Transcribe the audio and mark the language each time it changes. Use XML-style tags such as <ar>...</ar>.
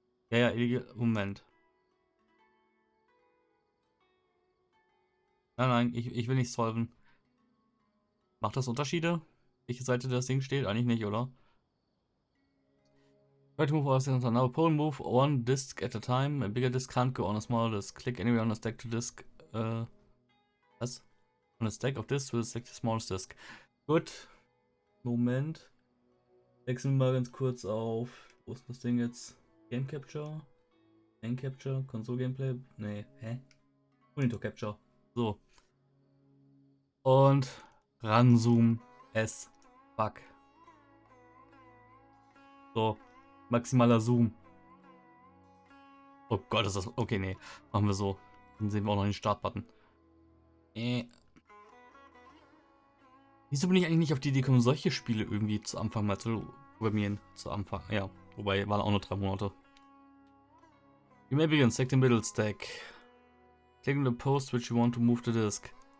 <de>Ja, Moment. Nein, ich will nicht solven. Macht das Unterschiede? Welche Seite das Ding steht? Eigentlich nicht, oder?</de> <en>Try to move all things on now. Pull and move one disk at a time. A bigger disk can't go on a smaller disk. Click anywhere on a stack to disk.</en> <de>Was?</de> <en>On a stack of disks will select the smallest disk.</en> <de>Gut. Moment. Wechseln wir mal ganz kurz auf. Wo ist das Ding jetzt? Game Capture? Game Capture? Console Gameplay? Nee, hä? Monitor Capture. So. Und ranzoom</de> <en>as fuck.</en> <de>So. Maximaler Zoom. Oh Gott, ist das. Okay, nee. Machen wir so. Dann sehen wir auch noch den Startbutton. Wieso bin ich eigentlich nicht auf die Idee gekommen, solche Spiele irgendwie zu Anfang mal zu programmieren? Zu Anfang. Ja. Wobei, waren auch nur 3 Monate.</de> <en>You may begin. Select the middle stack. Click on the post which you want to move the disk.</en>